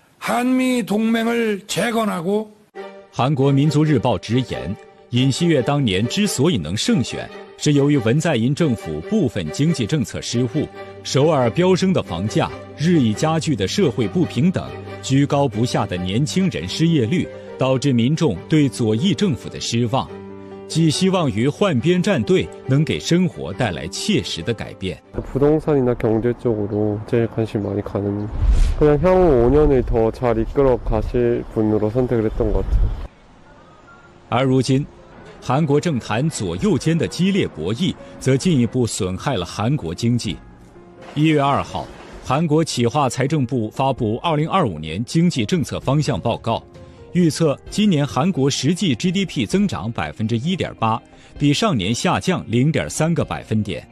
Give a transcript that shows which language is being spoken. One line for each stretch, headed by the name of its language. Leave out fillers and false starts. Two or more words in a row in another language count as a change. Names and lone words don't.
Chinese: 韩国民族日报直言，尹锡悦当年之所以能胜选，是由于文在寅政府部分经济政策失误，首尔飙升的房价、日益加剧的社会不平等、居高不下的年轻人失业率，导致民众对左翼政府的失望。寄希望于换边站队能给生活带来切实的改变。
Korean: 부동산이나 경제 쪽으로 제일 관심 많이 가는 그냥 향후 5년을 더 잘 이끌어 가실 분으로 선택을 했던 것 같아요.
Chinese: 而如今，韩国政坛左右间的激烈博弈，则进一步损害了韩国经济。1月2号，韩国企划财政部发布2025年经济政策方向报告。预测今年韩国实际 GDP 增长 1.8%， 比上年下降 0.3个百分点。